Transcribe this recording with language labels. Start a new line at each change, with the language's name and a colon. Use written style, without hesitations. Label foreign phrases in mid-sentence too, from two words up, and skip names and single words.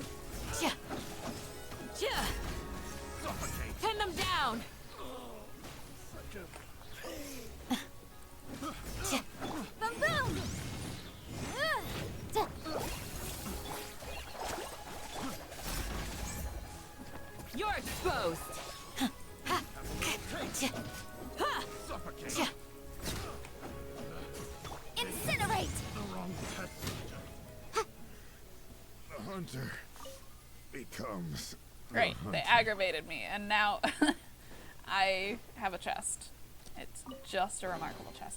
English: Ja. Ja. Pin them down. Such a pain. Ja. Boom boom! Ja. You're exposed. Ja. Ha! Ja. Incinerate! The wrong test. The hunter becomes the Great, they hunter. aggravated me, and now I have a chest. It's just a remarkable chest.